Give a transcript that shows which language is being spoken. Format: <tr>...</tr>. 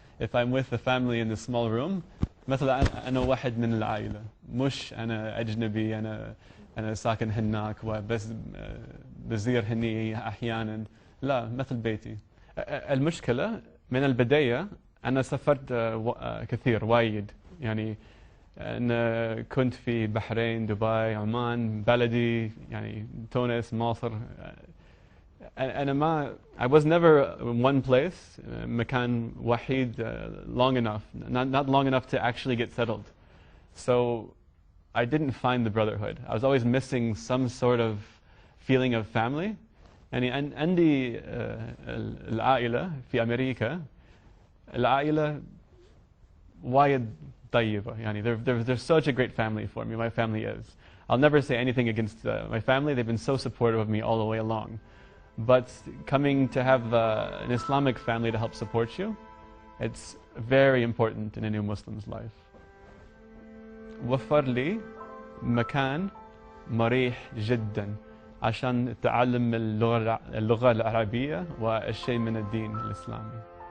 <en>If I'm with the family in the small room</en> <ar>مثل أنا واحد من العائلة مش أنا أجنبي أنا ساكن هناك وبس بزير هني أحيانا لا مثل بيتي. المشكلة من البداية أنا سافرت كثير وايد يعني أنا كنت في بحرين دبي عمان بلدي يعني تونس مصر. أنا ما</ar> <en>I was never in one place</en> <ar>مكان وحيد</ar> <en>long enough not long enough to actually get settled. So I didn't find the brotherhood. I was always missing some sort of feeling of family.</en> <ar>يعني عندي العائلة في أمريكا العائلة وايد طيبة يعني</ar> <en>they're such a great family for me. My family is. I'll never say anything against my family. They've been so supportive of me all the way along. But coming to have an Islamic family to help support you, it's very important in a new Muslim's life.</en> <ar>وفر لي مكان مريح جدا عشان تعلم اللغة العربية والشيء من الدين الإسلامي.</ar>